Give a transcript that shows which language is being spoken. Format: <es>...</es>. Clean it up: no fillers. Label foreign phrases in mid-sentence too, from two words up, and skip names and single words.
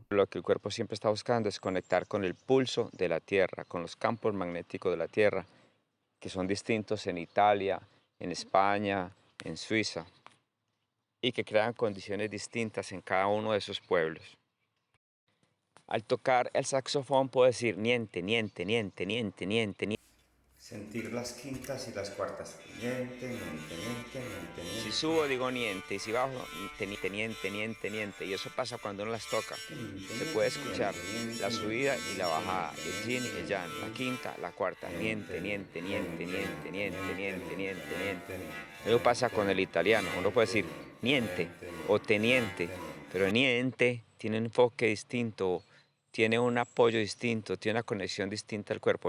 <es>Lo que el cuerpo siempre está buscando es conectar con el pulso de la tierra, con los campos magnéticos de la tierra, que son distintos en Italia, en España, en Suiza, y que crean condiciones distintas en cada uno de esos pueblos. Al tocar el saxofón puedo decir</es> <it>niente, niente, niente, niente, niente, niente.</it> <es>Sentir las quintas y las cuartas.</es> <it>Niente, niente, niente, niente, niente.</it> <es>Si subo digo niente y si bajo</es> <it>niente, niente, niente, niente.</it> <es>Y eso pasa cuando uno las toca. Se puede escuchar la subida y la bajada, el yin y el yang, la quinta, la cuarta.</es> <it>Niente, niente, niente, niente, niente, niente, niente, niente.</it> <es>Eso pasa con el italiano. Uno puede decir niente o teniente, pero niente tiene un enfoque distinto, tiene un apoyo distinto, tiene una conexión distinta al cuerpo.</es>